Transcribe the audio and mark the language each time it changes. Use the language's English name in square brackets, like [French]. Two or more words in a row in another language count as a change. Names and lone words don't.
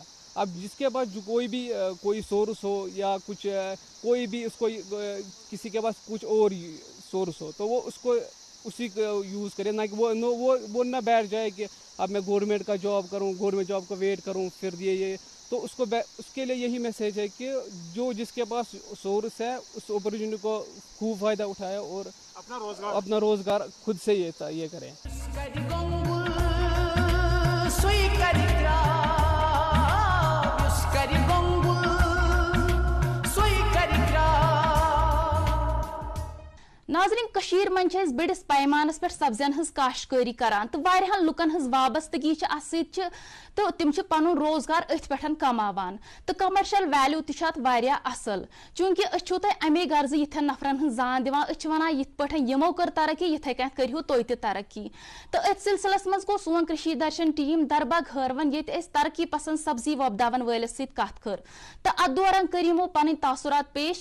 [Urdu] اب جس کے پاس جو کوئی سورس ہو یا کچھ کوئی بھی اس کو کسی کے پاس کچھ اور سورس ہو تو وہ اس کو اسی کو یوز کرے, نہ کہ وہ نہ بیٹھ جائے کہ اب میں گورنمنٹ کا جاب کروں, [English] government job [Urdu] کا ویٹ کروں پھر یہ تو اس کے لیے یہی میسیج ہے کہ جو جس کے پاس سورس ہے اس اپرچونٹی کو خوب فائدہ اٹھائے اور اپنا روزگار خود سے یہ کریں. [Kashmiri] ناظرین کشیر من چھِ أسۍ بٔڑِس پیمانس پٮ۪ٹھ سبزین ہٕنٛز کاشتکٲری کران تہٕ واریاہن لُکن ہٕنٛز وابستگی چھِ اتھ سۭتۍ تہٕ تِم چھِ پنُن روزگار أتھۍ پٮ۪ٹھ کماوان تہٕ [English] commercial value [Kashmiri] تہِ چھُ اتھ واریاہ اصل چوٗنٛکہِ أسۍ چھِو تۄہہِ امی غرضہٕ یِتھٮ۪ن نفرن ہٕنٛز زان دِوان أسۍ چھِ ونان یِتھ پٲٹھۍ یِمو کٔر ترقی یِتھے کٔنۍ کٔرِو تُہۍ تہِ ترقی تہٕ أتھۍ سلسلس منٛز گوٚو سون کٔشیٖر درشن ٹیٖم درباغ ہٲروَن ییٚتہِ أسۍ ترقی پسنٛد سبزی وۄپداون وٲلِس سۭتۍ کتھ کٔر تہٕ اتھ دوران کٔر یِمو پنٕنۍ تاثرات پیش.